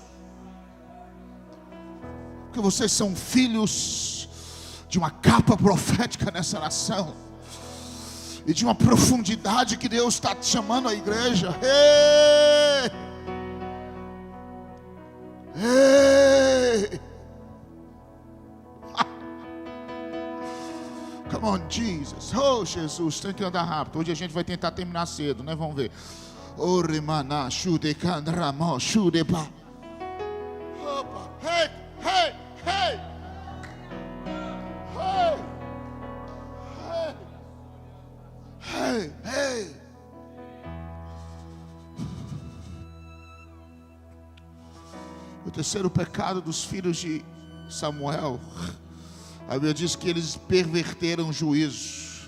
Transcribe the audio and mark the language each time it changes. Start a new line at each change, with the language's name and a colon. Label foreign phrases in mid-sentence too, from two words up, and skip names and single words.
Portuguese: Porque vocês são filhos de uma capa profética nessa nação. E de uma profundidade que Deus está chamando a igreja. Ei! Ei!
English: Come on,
Portuguese: Jesus. Oh, Jesus, tem que andar rápido. Hoje a gente vai tentar terminar cedo, né? Vamos ver. Oh, remana, chude candramo, chude pa. Opa, hey, hey, hey. Hey, hey, hey. O terceiro pecado dos filhos de Samuel, a Bíblia diz que eles perverteram o juízo.